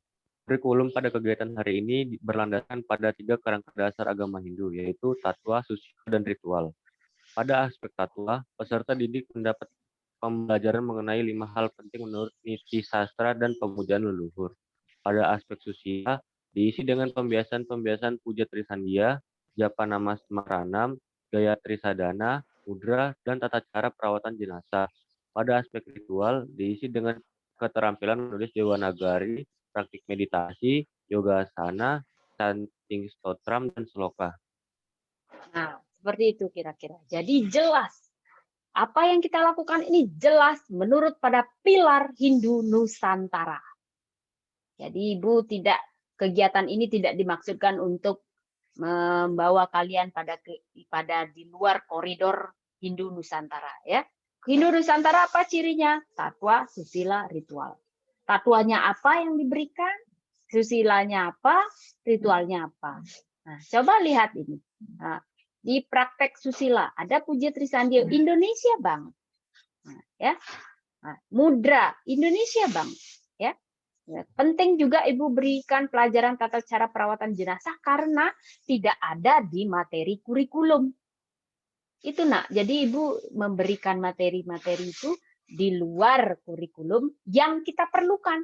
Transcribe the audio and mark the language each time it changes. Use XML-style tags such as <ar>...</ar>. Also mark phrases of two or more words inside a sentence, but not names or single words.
<id>Kurikulum pada kegiatan hari ini berlandaskan pada 3 kerangka dasar agama Hindu, yaitu tatwa, susila, dan ritual. Pada aspek tatwa, peserta didik mendapat pembelajaran mengenai 5 hal penting menurut niti sastra dan pemujaan leluhur. Pada aspek susila, diisi dengan pembiasan-pembiasan puja trisandia,</id> <sa>japa nama semaranam,</sa> <id>gaya trisadana, mudra, dan tata cara perawatan jenazah. Pada aspek ritual, diisi dengan keterampilan menulis Dewanagari, praktik meditasi, yoga asana, chanting stotram, dan sloka. Nah, seperti itu kira-kira. Jadi jelas. Apa yang kita lakukan ini jelas menurut pada pilar Hindu Nusantara. Jadi kegiatan ini tidak dimaksudkan untuk membawa kalian pada di luar koridor Hindu Nusantara ya. Hindu Nusantara apa cirinya? Tatwa, susila, ritual. Tatwanya apa yang diberikan? Susilanya apa? Ritualnya apa? Nah, coba lihat ini. Nah, di praktek susila ada puja trisandia Indonesia banget. Nah, ya. Nah, mudra Indonesia banget ya. Penting juga Ibu berikan pelajaran tata cara perawatan jenazah karena tidak ada di materi kurikulum. Itu nak. Jadi Ibu memberikan materi-materi itu di luar kurikulum yang kita perlukan.</id>